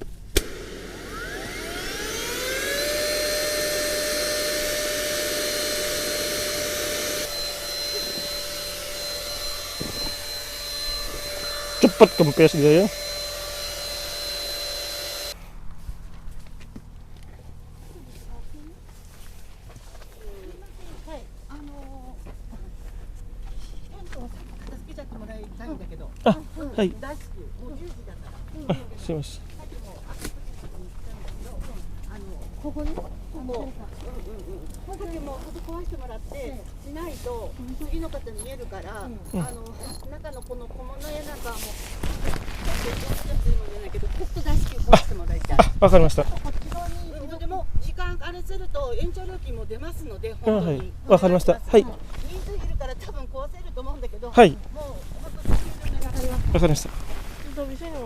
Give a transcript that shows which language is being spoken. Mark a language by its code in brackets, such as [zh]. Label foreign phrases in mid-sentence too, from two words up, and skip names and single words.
[id] Cepet kempes dia ya. [ja] Hai. すいません。ここね、ここでもう壊してもらってしないと次の方見えるから、中のこの小物やなんかもちょっと出して壊してもらいたい。わかりました。こっち側にでも時間あれすると延長料金も出ますので本当に。はい。わかりました。はい。人数いるから多分壊せると思うんだけど、はい。もう本当にお願いします。わかりました。 [id] Udah bisa ya,